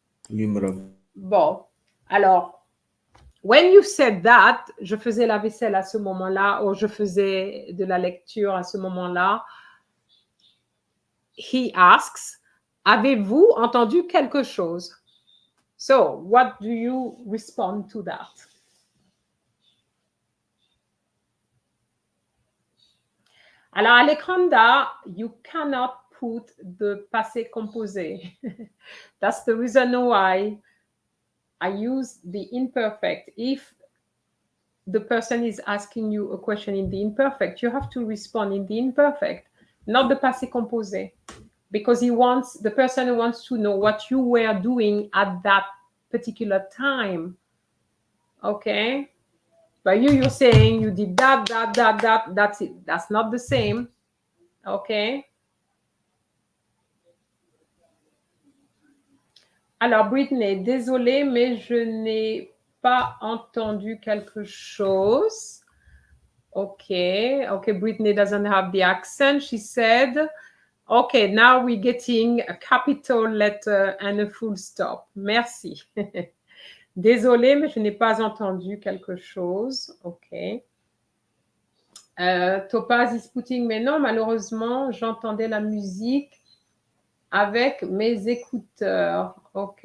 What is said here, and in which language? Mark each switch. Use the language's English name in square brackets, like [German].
[French] Oui, madame. Bon. Alors, [English] when you said that, [French] je faisais la vaisselle à ce moment-là, ou je faisais de la lecture à ce moment-là, [English] he asks, [French] avez-vous entendu quelque chose? [English] So, what do you respond to that? Alors, Alejandra, you cannot put the passé composé. That's the reason why I use the imperfect. If the person is asking you a question in the imperfect, you have to respond in the imperfect, not the passé composé, because the person wants to know what you were doing at that particular time. Okay? But you're saying you did that, that's it. That's not the same. Okay? [French] Alors, Britney, désolée, mais je n'ai pas entendu quelque chose. [English] Okay, Britney doesn't have the accent, she said. Okay, now we're getting a capital letter and a full stop. [French] Merci. Désolée, mais je n'ai pas entendu quelque chose. OK. [English] Topaz is putting, [French] mais non, malheureusement, j'entendais la musique avec mes écouteurs. OK.